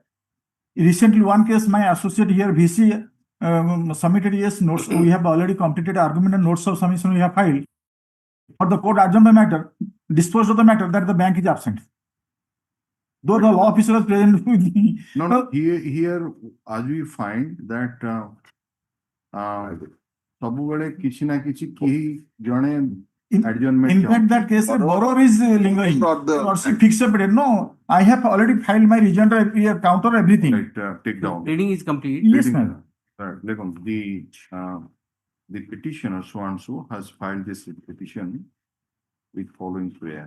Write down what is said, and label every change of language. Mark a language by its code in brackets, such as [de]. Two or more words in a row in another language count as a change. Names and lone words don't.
[en] Recently, one case, my associate here, VC, submitted yes notes, we have already completed argument and notes of submission we have filed. But the court adjourned the matter, disposed of the matter that the bank is absent. Though the law officer was present with me. No, here, as we find that [or] ସବୁବେଳେ କିଛି ନା କିଛି କେହି ଜଣେ [en] In adjournment fact, that case, the borrower is lingering. Not the- Or she fixed a period. No, I have already filed my rejoinder, counter everything. Right, take down. Reading is complete. Yes, Reading, ma'am. Legum, the petitioner so and so has filed this petition with following prayer.